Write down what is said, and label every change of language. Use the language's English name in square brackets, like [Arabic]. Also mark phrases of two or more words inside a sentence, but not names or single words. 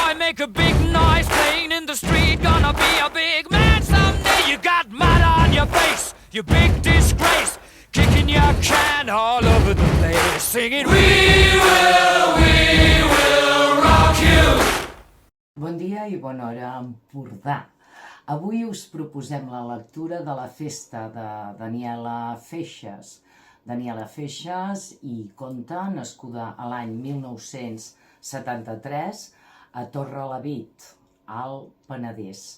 [English] make a big noise playing in the street. Gonna be a big man someday. You got mud on your face, you big disgrace. Kicking your can all over the place, singing we will rock you. [Catalan] Bon dia i bona hora a Empordà. Avui us proposem la lectura de la festa de Daniela Feixas. Daniela Feixas i conta, nascuda a l'any 1973 a Torrelavit, al Penedès.